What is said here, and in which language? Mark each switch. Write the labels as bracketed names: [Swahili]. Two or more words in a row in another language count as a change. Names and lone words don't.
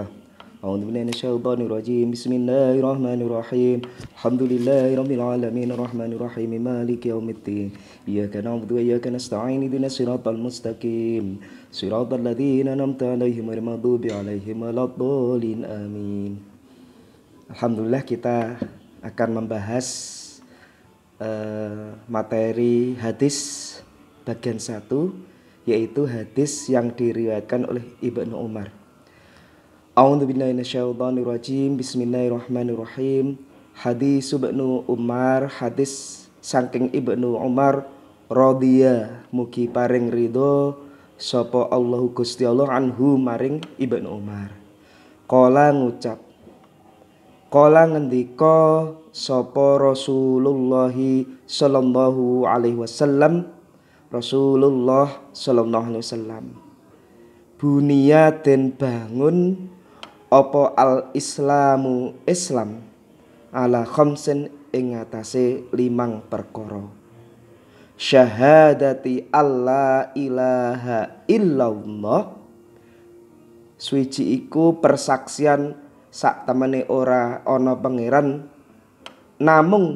[Arabic] أعوذ بالله من الشيطان الرجيم. بسم الله الرحمن الرحيم. الحمد لله رب العالمين الرحمن الرحيم مالك يوم الدين. إياك نعبد وإياك نستعين اهدنا الصراط المستقيم. صراط الذين أنعمت عليهم غير المغضوب عليهم ولا الضالين. Amin. [Indonesian] Alhamdulillah kita akan membahas materi hadis bagian 1, yaitu hadis yang diriwayatkan oleh Ibnu Umar. [Arabic] أعوذ بالله من الشيطان الرجيم. بسم الله الرحمن الرحيم. [Javanese] Hadis Ibnu Umar, hadis saking Ibnu Umar radhiya mugi paring ridho sapa Allahu Gusti Allah anhu maring Ibnu Umar. [Arabic] Qala ngucap, qala [Javanese] ngendika sapa [Arabic] رسول الله صلى الله عليه وسلم، رسول الله صلى الله عليه وسلم, [Javanese] bunia den bangun apa [Arabic] الإسلام [Javanese] Islam [Arabic] على خمس [Javanese] ing atase 5 perkara. [Arabic] شهادة أن لا إله إلا الله, [Javanese] suci iku persaksian sak temene ora ana pangeran namung